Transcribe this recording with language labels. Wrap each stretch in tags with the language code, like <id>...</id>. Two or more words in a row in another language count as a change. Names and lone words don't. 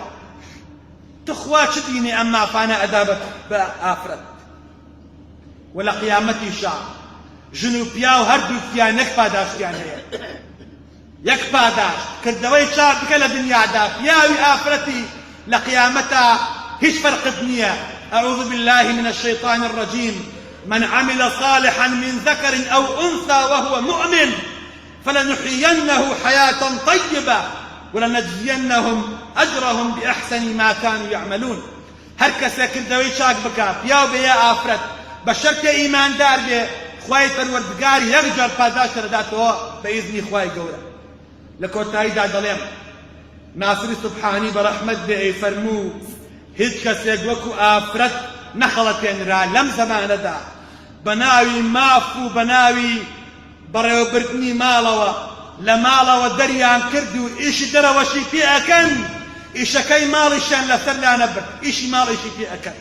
<ckb>تخوا چ دینی ئەم مافانە ئەدا بە ئافرەت؟ و لە قیامەتیشا ژن و پیا و هەردووکیان یەک پاداشتیان هەیە، یەک پاداش. کردەوەی چاک بکە لە دنیادا، پیاوی ئافرەتی لە قیامەتا هیچ فەرقت نییە.</ckb> <ar>أعوذ بالله من الشيطان الرجيم. من عمل صالحا من ذكر أو أنثى وهو مؤمن فلنحيينه حياة طيبة ولنجزينهم أجرهم بأحسن ما كانوا يعملون.</ar> <ckb>هر کەسێ کردەوەی چاک بکە، پیاو بێ یا ئافرەت، بە شەرتێ ئیماندار بێ، خوای پەروەردگار یەکجار پاداش دەداتەوە بە ئیزنی خوای گەورە. لە کۆتاییدا دەڵێم ناسری سوبحانی بە ڕەحمەت بێ ئەیفەرموو هیچ کەسێک وەکو ئافرەت نەخەڵەتێنرا لەم زەمانەدا بە ناوی ماف و بە ناوی بەڕێوەبردنی ماڵەوە لە ماڵەوە دەریان کرد و ئیشی دەرەوەشی پێ ئەکەن، ئیشەکەی ماڵیشیان لەسەر لا نەبرد، ئیشی ماڵیشی پێ ئەکەن.</ckb>